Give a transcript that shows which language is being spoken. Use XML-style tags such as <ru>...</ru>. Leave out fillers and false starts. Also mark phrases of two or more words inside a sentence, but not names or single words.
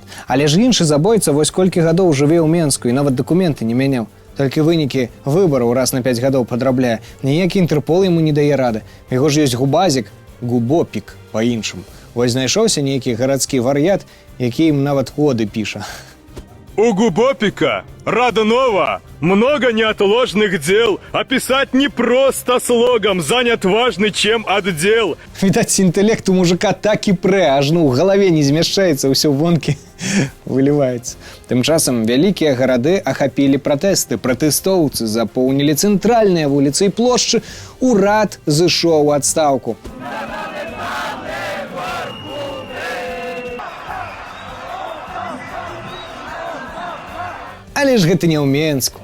<be>Але ж іншы забойца вось колькі гадоў жыве ў Менску і нават дакументы не мяняў. Толькі вынікі выбараў раз на 5 гадоў падрабляе. Ніякі Інтэрпол яму не дае рады. У яго ж ёсць губазік, губопік па-іншаму. Вось знайшоўся нейкі гарадскі вар'ят, які ім нават оды піша.</be> <ru>У Губопика, родного, много неотложных дел, а писать не просто слогом, занят важный чем отдел.</ru> <be>Відаць, інтэлект у мужика так і прэ, аж ну ў галаве не змяшчаецца, ўсё вонкі выліваецца. Тым часам вялікія гарады ахапілі пратэсты. Пратэстоўцы запоўнілі цэнтральныя вуліцы і плошчы. Урад зышоў у адстаўку. Але ж гэта не ў Менску.</be>